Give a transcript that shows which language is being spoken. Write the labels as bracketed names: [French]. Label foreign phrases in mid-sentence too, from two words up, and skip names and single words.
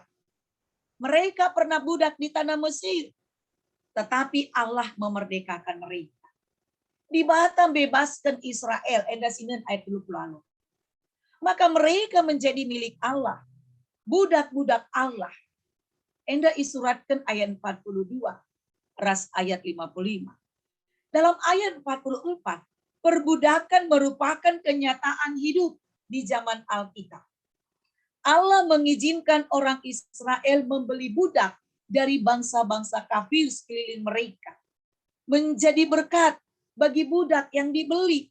[Indonesian] Mereka pernah budak di tanah Mesir. Tetapi Allah memerdekakan mereka. Di Batam bebaskan Israel. [Batak Karo] Endasinen ayat 20. [Indonesian] Maka mereka menjadi milik Allah. Budak-budak Allah. [Batak Karo] Enda isuratkan ayat 42. Ras ayat 55. [Indonesian] Dalam ayat 44. Perbudakan merupakan kenyataan hidup di zaman Alkitab. Allah mengizinkan orang Israel membeli budak dari bangsa-bangsa kafir sekeliling mereka. Menjadi berkat bagi budak yang dibeli.